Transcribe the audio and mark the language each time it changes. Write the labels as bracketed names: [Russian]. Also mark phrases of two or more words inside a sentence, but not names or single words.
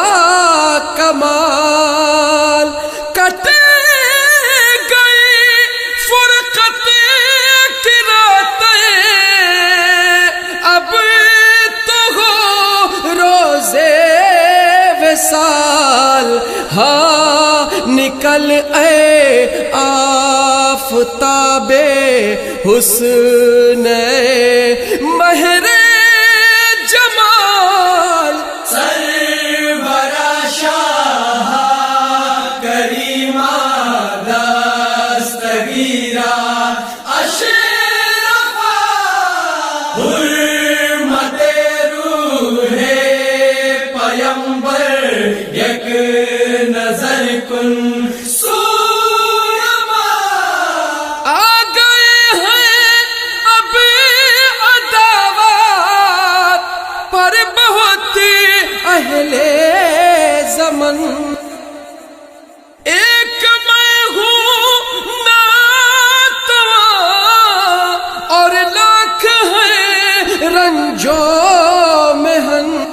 [Urdu] کمال، کٹے گئی فرقت کی راتیں اب تو ہو روزے وصال، ہاں نکل اے آفتاب حسن مہر جمال، [Persian] سرورا شاہ کریمہ دستگیرہ اشرفا حرمت روح پیمبر یک نظر کن سویما [Urdu] آ گئے ہیں اب عداوت پر بہت اہل زمن، ایک میں ہوں ناتواں اور لاکھ ہیں رنجو محن،